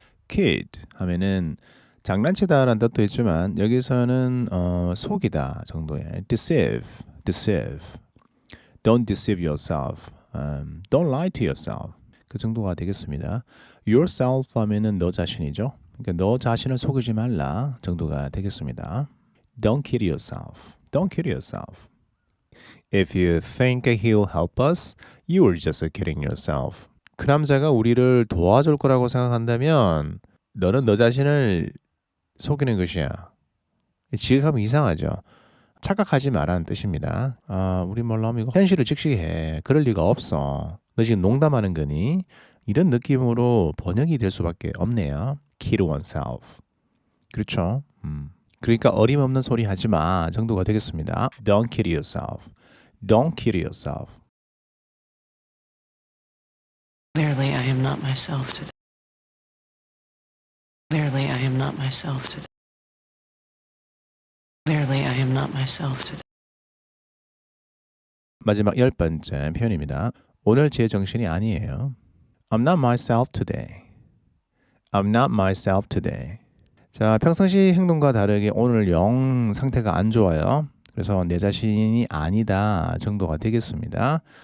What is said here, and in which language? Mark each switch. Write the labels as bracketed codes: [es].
[ko] Kid 하면은 장난치다라는 뜻도 있지만 여기서는 속이다 정도의 deceive, deceive. [en] Don't deceive yourself. Don't lie to yourself. [ko] 그 정도가 되겠습니다. Yourself 하면은 너 자신이죠. 그러니까 너 자신을 속이지 말라 정도가 되겠습니다. [en] Don't kid yourself. Don't kid yourself. If you think he'll help us, you're just kidding yourself. [ko] 그 남자가 우리를 도와줄 거라고 생각한다면 너는 너 자신을 속이는 것이야. 지극하면 이상하죠. 착각하지 말라는 뜻입니다. 우리말로 하면 이거 현실을 직시해. 그럴 리가 없어. 너 지금 농담하는 거니? 이런 느낌으로 번역이 될 수밖에 없네요. [en] Kid oneself. [ko] 그렇죠. 그러니까 어림없는 소리 하지 마 정도가 되겠습니다. [en] Don't kid yourself. Don't kid yourself. Clearly, I am not myself today. Clearly, I am not myself today. Clearly, I am not myself today. [ko] 마지막 10번째 표현입니다. 오늘 제 정신이 아니에요. [en] I'm not myself today. I'm not myself today. [ko] 자, 평상시 행동과 다르게 오늘 영 상태가 안 좋아요. 그래서 내 자신이 아니다 정도가 되겠습니다.